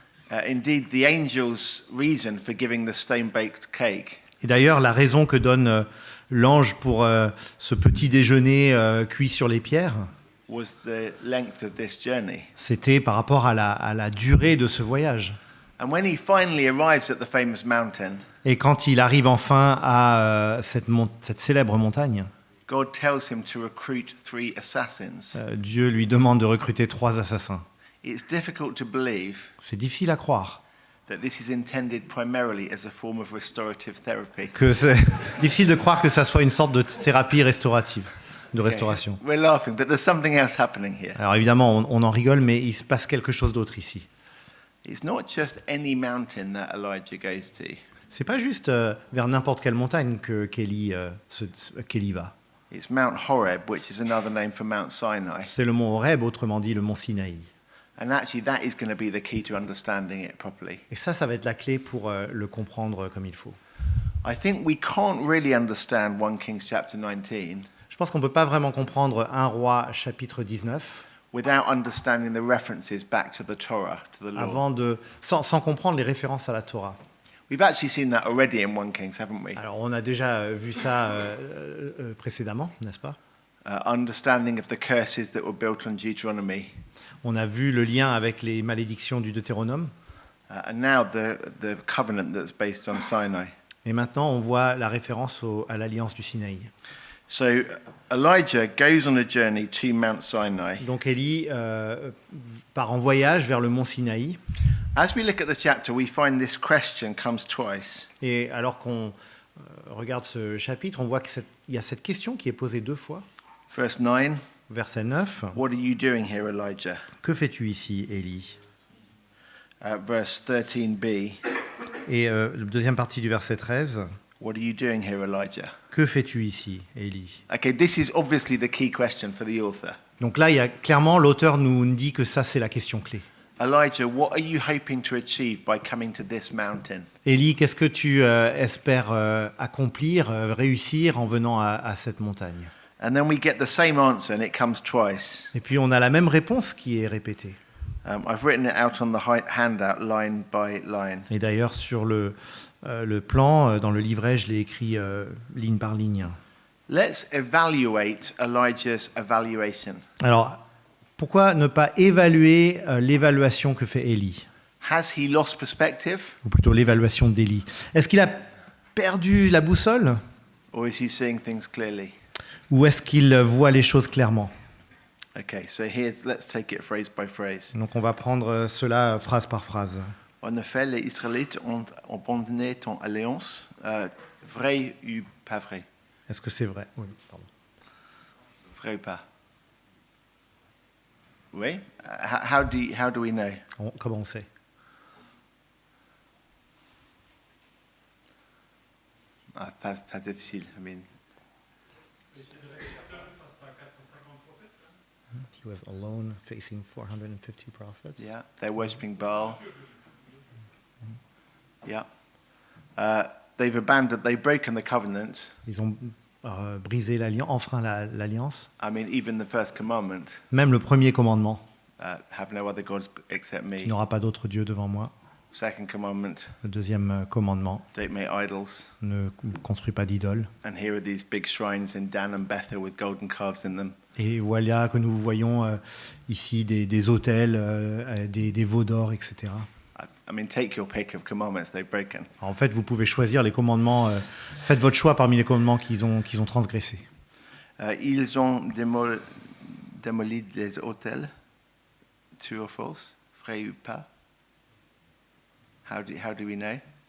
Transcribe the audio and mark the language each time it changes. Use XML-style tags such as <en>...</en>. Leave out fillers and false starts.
<en>Indeed, the angel's reason for giving the stone-baked cake</en> <fr>Et d'ailleurs, la raison que donne l'ange pour ce petit déjeuner cuit sur les pierres,</fr> <en>was the length of this journey.</en> <fr>c'était par rapport à la durée de ce voyage.</fr> <en>And when he finally arrives at the famous mountain,</en> <fr>Et quand il arrive enfin à cette célèbre montagne,</fr> <en>God tells him to recruit 3 assassins.</en> <fr>Dieu lui demande de recruter 3 assassins.</fr> <en>It's difficult to believe</en> <fr>C'est difficile à croire.</fr> <en>that this is intended primarily as a form of restorative therapy.</en> <fr>C'est difficile de croire que ça soit une sorte de thérapie restaurative, de restauration.</fr> <en>We're laughing, but there's something else happening here.</en> <fr>Alors évidemment, on en rigole, mais il se passe quelque chose d'autre ici.</fr> <en>It's not just any mountain that Elijah goes to.</en> <fr>C'est pas juste vers n'importe quelle montagne qu'Élie va.</fr> <en>It's Mount Horeb, which is another name for Mount Sinai.</en> <fr>C'est le mont Horeb, autrement dit le mont Sinaï.</fr> <en>And actually, that is going to be the key to understanding it properly.</en> <fr>Et ça va être la clé pour le comprendre comme il faut.</fr> <en>I think we can't really understand 1 Kings chapter 19</en> <fr>Je pense qu'on ne peut pas vraiment comprendre 1 Roi chapitre 19</fr> <en>without understanding the references back to the Torah, to the law.</en> <fr>sans comprendre les références à la Torah.</fr> <en>We've actually seen that already in 1 Kings, haven't we?</en> <fr>Alors on a déjà vu ça précédemment, n'est-ce pas?</fr> <en>Understanding of the curses that were built on Deuteronomy.</en> <fr>On a vu le lien avec les malédictions du Deutéronome.</fr> <en>And now the covenant that's based on Sinai.</en> <fr>Et maintenant, on voit la référence à l'alliance du Sinaï.</fr> <en>So Elijah goes on a journey to Mount Sinai.</en> <fr>Donc Élie part en voyage vers le mont Sinaï.</fr> <en>As we look at the chapter, we find this question comes twice.</en> <fr>Et alors qu'on regarde ce chapitre, on voit qu'il y a cette question qui est posée 2 fois.</fr> <en>Verse 9,</en> <fr>Verset 9.</fr> <en>what are you doing here, Elijah?</en> <fr>Que fais-tu ici, Élie?</fr> <en>Verse 13b,</en> <fr>Et la deuxième partie du verset 13.</fr> <en>what are you doing here, Elijah?</en> <fr>Que fais-tu ici, Élie?</fr> <en>Okay, this is obviously the key question for the author.</en> <fr>Donc là, clairement, l'auteur nous dit que ça, c'est la question clé.</fr> <en>Elijah, what are you hoping to achieve by coming to this mountain?</en> <fr>Élie, qu'est-ce que tu espères accomplir, réussir en venant à cette montagne?</fr> <en>And then we get the same answer, and it comes twice.</en> <fr>Et puis on a la même réponse qui est répétée.</fr> <en>I've written it out on the handout line by line.</en> <fr>Et d'ailleurs, sur le plan, dans le livret, je l'ai écrit ligne par ligne.</fr> <en>Let's evaluate Elijah's evaluation.</en> <fr>Alors, pourquoi ne pas évaluer l'évaluation que fait Élie,</fr> <en>Has he lost perspective,</en> <fr>ou plutôt l'évaluation d'Élie? Est-ce qu'il a perdu la boussole,</fr> <en>or is he seeing things clearly?</en> <fr>ou est-ce qu'il voit les choses clairement?</fr> <en>Okay, so let's take it phrase by phrase.</en> <fr>Donc on va prendre cela phrase par phrase. En effet, les Israélites ont abandonné ton alliance. Vrai ou pas vrai? Est-ce que c'est vrai? Oui, pardon. Vrai ou pas?</fr> <en>Oui? How do we know?</en> <fr>Comment on sait? Pas difficile.</fr> <en>I mean, He was alone facing 450 prophets. yeah, they're worshipping Baal. Yeah. They've broken the covenant.</en> <fr>Ils ont brisé l'alliance, enfreint l'alliance.</fr> <en>I mean, even the first commandment,</en> <fr>Même le premier commandement,</fr> <en>have no other gods except</en> <fr>tu</fr> <en>me.</en> <fr>n'auras pas d'autre Dieu devant moi.</fr> <en>Second commandment,</en> <fr>Le deuxième commandement,</fr> <en>don't make idols.</en> <fr>ne construis pas d'idole.</fr> <en>And here are these big shrines in Dan and Bethel with golden calves in them.</en> <fr>Et voilà que nous voyons ici des autels, des veaux d'or, etc.</fr> <en>I mean, take your pick of commandments they've broken.</en> <fr>Alors, en fait, vous pouvez choisir les commandements, faites votre choix parmi les commandements qu'ils ont transgressés. Ils ont démoli les hôtels.</fr> <en>True or false?</en> <fr>Vrai ou pas?</fr> <en>How do we know?</en>